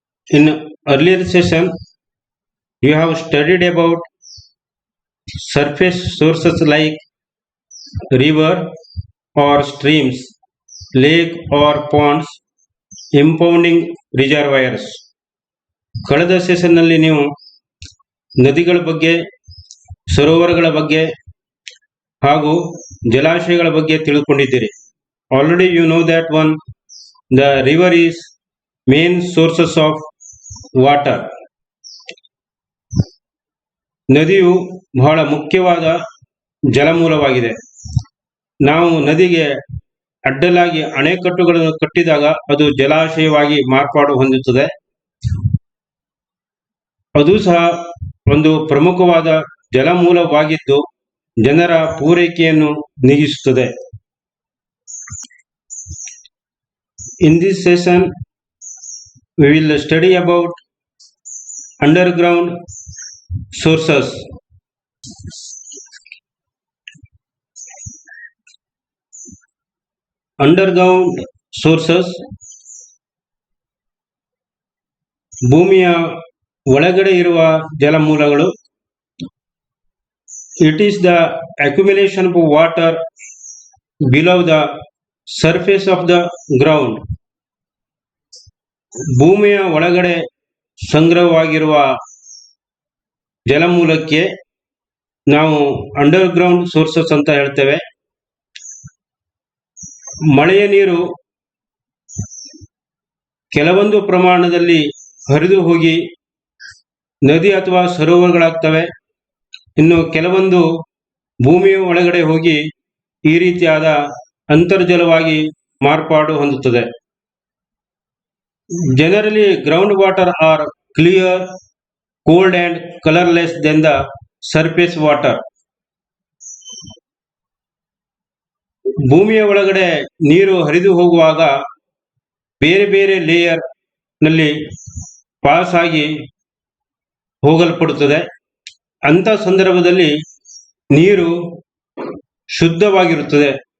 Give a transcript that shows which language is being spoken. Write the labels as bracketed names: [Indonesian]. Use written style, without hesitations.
[English] In earlier session, you have studied about surface sources like river or streams, lake or ponds, impounding reservoirs. [Kannada] ಕಳೆದ ಸೆಷನ್ನಲ್ಲಿ ನೀವು ನದಿಗಳ ಬಗ್ಗೆ, ಸರೋವರಗಳ ಬಗ್ಗೆ ಹಾಗೂ ಜಲಾಶಯಗಳ ಬಗ್ಗೆ ತಿಳ್ಕೊಂಡಿದ್ದೀರಿ. [English] Already you know that one, the river is main sources of water. [Kannada] ನದಿಯು ಬಹಳ ಮುಖ್ಯವಾದ ಜಲಮೂಲವಾಗಿದೆ. ನಾವು ನದಿಗೆ ಅಡ್ಡಲಾಗಿ ಅಣೆಕಟ್ಟುಗಳನ್ನು ಕಟ್ಟಿದಾಗ ಅದು ಜಲಾಶಯವಾಗಿ ಮಾರ್ಪಾಡು ಹೊಂದುತ್ತದೆ. ಅದು ಸಹ ಒಂದು ಪ್ರಮುಖವಾದ ಜಲಮೂಲವಾಗಿದ್ದು ಜನರ ಪೂರೈಕೆಯನ್ನು ನೀಗಿಸುತ್ತದೆ. [English] In this session we will study about underground sources. [Kannada] Underground sources ಭೂಮಿಯ ಒಳಗಡೆ ಇರುವ ಜಲಮೂಲಗಳು. [English] It is the accumulation of water below the surface of the ground. [Kannada] ಭೂಮಿಯ ಒಳಗಡೆ ಸಂಗ್ರಹವಾಗಿರುವ ಜಲಮೂಲಕ್ಕೆ ನಾವು ಅಂಡರ್ಗ್ರೌಂಡ್ ಸೋರ್ಸಸ್ ಅಂತ ಹೇಳ್ತೇವೆ. ಮಳೆಯ ನೀರು ಕೆಲವೊಂದು ಪ್ರಮಾಣದಲ್ಲಿ ಹರಿದು ಹೋಗಿ ನದಿ ಅಥವಾ ಸರೋವರಗಳಾಗ್ತವೆ. ಇನ್ನು ಕೆಲವೊಂದು ಭೂಮಿಯ ಒಳಗಡೆ ಹೋಗಿ ಈ ರೀತಿಯಾದ ಅಂತರ್ಜಲವಾಗಿ ಮಾರ್ಪಾಡು ಹೊಂದುತ್ತದೆ. [English] Generally, groundwater are clear, cold and colorless than the surface water. [Kannada] ಭೂಮಿಯ ಒಳಗಡೆ ನೀರು ಹರಿದು ಹೋಗುವಾಗ ಬೇರೆ ಬೇರೆ ಲೇಯರ್ ನಲ್ಲಿ ಪಾಸ್ ಆಗಿ ಹೋಗಲ್ಪಡುತ್ತದೆ. ಅಂತ ಸಂದರ್ಭದಲ್ಲಿ ನೀರು ಶುದ್ಧವಾಗಿರುತ್ತದೆ.